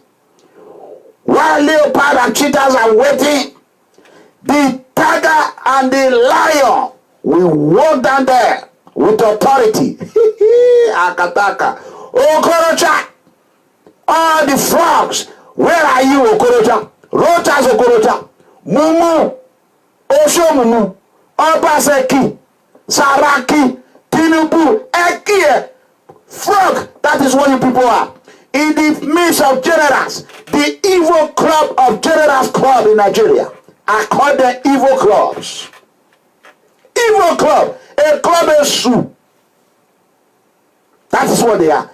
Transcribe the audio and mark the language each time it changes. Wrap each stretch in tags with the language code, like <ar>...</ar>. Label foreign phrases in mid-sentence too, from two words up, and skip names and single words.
<en>While leopard and cheetahs are waiting, the tiger and the lion will walk down there with authority. Akataka. Okorocha. All the frogs. Where are you, Okorocha? Rochas Okorocha. Mumu. Oshomumu. Obaseki. Saraki. Tinubu. Ekie. Frog. That is what you people are. In the midst of generals, the evil club of generals club in Nigeria. I call them evil clubs. Evil club. A club is Sue. That is what they are.</en>